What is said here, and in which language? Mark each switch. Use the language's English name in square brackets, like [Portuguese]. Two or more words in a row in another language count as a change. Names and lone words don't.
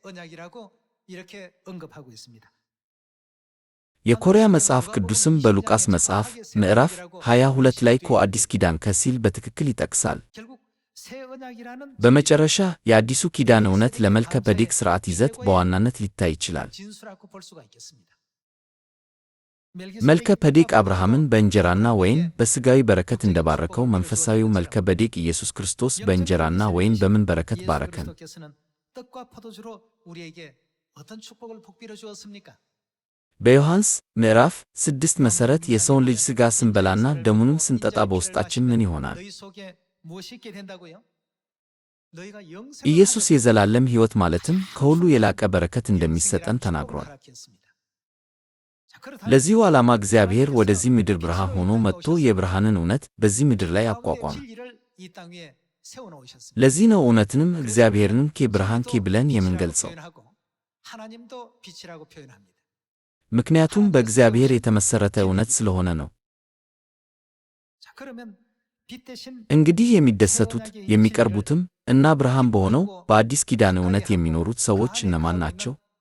[Amharic] የኮሪያ መጽሐፍ ቅዱስም በሉቃስ መጽሐፍ ምዕራፍ 22 ላይ አዲስ ኪዳን ሲል በትክክል ይጠቅሳል። በመጨረሻ የአዲሱ ኪዳን እውነት ለመልከ ጼዴቅ ሥርዓት ይዘት በዋናነት ሊታይ ይችላል። መልከ ጼዴቅ አብርሃምን በእንጀራና ወይን በሥጋዊ በረከት እንደባረከው መንፈሳዊው መልከ ጼዴቅ ኢየሱስ ክርስቶስ በእንጀራና ወይን በምን በረከት ባረከን? [Korean] 떡과 포도주로 우리에게 어떤 축복을 복비로 주었습니까? [Amharic] በዮሐንስ ምዕራፍ 6 መሠረት የሰውን ልጅ ሥጋ ስንበላና ደሙንም ስንጠጣ በውስጣችን ምን ይሆናል? [Korean] 너희 속에 무엇이 있게 된다고요? 너희가 [Amharic] ኢየሱስ የዘላለም ሕይወት ማለትም ከሁሉ የላቀ በረከት እንደሚሰጠን ተናግሯል። ለዚሁ ዓላማ እግዚአብሔር ወደዚህ ምድር ብርሃን ሆኖ መጥቶ የብርሃንን እውነት በዚህ ምድር ላይ አቋቋመ። ለዚህ ነው እውነትንም እግዚአብሔርንም ብርሃን ብለን የምንገልጸው። ምክንያቱም በእግዚአብሔር የተመሠረተ እውነት ስለሆነ ነው። እንግዲህ የሚደሰቱት የሚቀርቡትም እና ብርሃን በሆነው በአዲስ ኪዳን እውነት የሚኖሩት ሰዎች እነማን ናቸው?